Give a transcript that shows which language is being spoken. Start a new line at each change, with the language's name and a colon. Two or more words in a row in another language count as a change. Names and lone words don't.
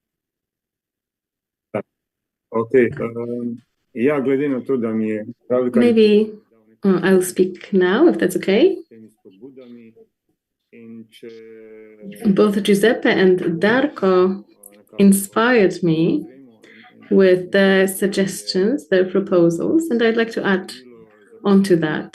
Slovenian: Okay. Ja, glede na to, da mi je
English: Maybe I'll speak now, if that's okay. Both Giuseppe and Darko inspired me with their suggestions, their proposals, and I'd like to add on to that.